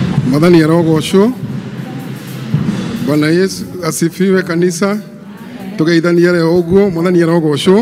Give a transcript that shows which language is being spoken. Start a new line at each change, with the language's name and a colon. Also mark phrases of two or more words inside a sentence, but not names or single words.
Kikuyu: Mwathani arogocwo.
Swahili: Bwana Yesu asifiwe kanisa.
Kikuyu: Tugeithania leo uguo Mwathani arogocwo.